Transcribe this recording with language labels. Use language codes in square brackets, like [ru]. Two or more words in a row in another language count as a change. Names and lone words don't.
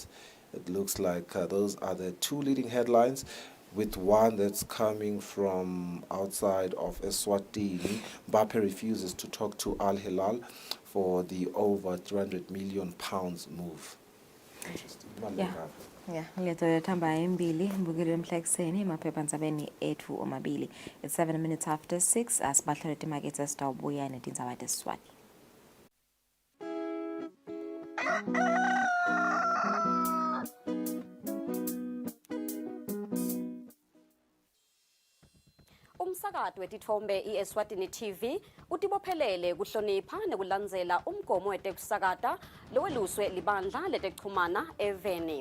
[en] It looks like those are the 2 leading headlines, with one that's coming from outside of Eswatini. Mbappe refuses to talk to Al Hilal for the over 300 million pounds move. Interesting. Yeah, [ss] ngiyathola thamba embili mbukile emhlakseni emaphephandzabeni ethu omabili. [en] It's 7 minutes after 6. [ss] Asibahlole timakethe sitawubuya netindzaba tesiswati. Umsakazo wetithombe iEswatini TV utibophelele kuhlonipha nekulandzela umgomo wetekusakata loweluswe libandla letekuchumana eveni.